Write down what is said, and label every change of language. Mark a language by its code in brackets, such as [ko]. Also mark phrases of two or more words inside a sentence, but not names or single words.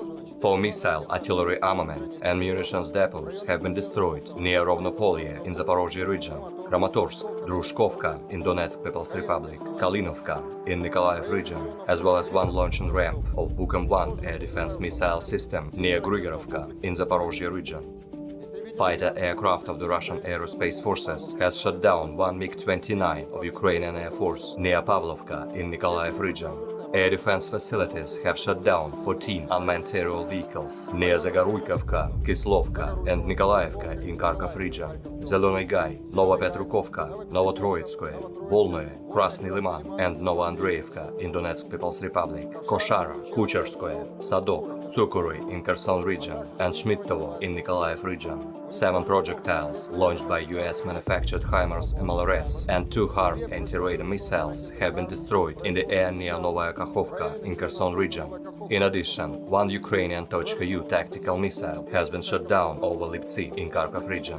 [en] 4 missile artillery armament and munitions depots have been destroyed near Rovnopolye in Zaporozhye region, Kramatorsk, Druzhkovka in Donetsk People's Republic, Kalinovka in Nikolaev region, as well as 1 launching ramp of Bukom-1 air defense missile system near Grigorovka in Zaporozhye region. Fighter aircraft of the Russian Aerospace Forces has shot down 1 MiG-29 of Ukrainian Air Force near Pavlovka in Nikolaev region. Air defense facilities have shot down 14 unmanned aerial vehicles near Zagoruikovka, Kislovka and Nikolaevka in Kharkov region, Zeleny Gai, Novopetrukovka, Novotroitskoye, Volnoye, Krasny Liman and Novoandreevka in Donetsk People's Republic, Koshara, Kucherskoye, Sadok, Tsukury in Kherson region and Shmitovo in Nikolaev region. 7 projectiles launched by US-manufactured HIMARS MLRS and 2 HARM anti-radar missiles have been destroyed in the air near Novaya Kakhovka in Kherson region. In addition, 1 Ukrainian Tochka-U tactical missile has been shot down over Liptsi in Kharkov region.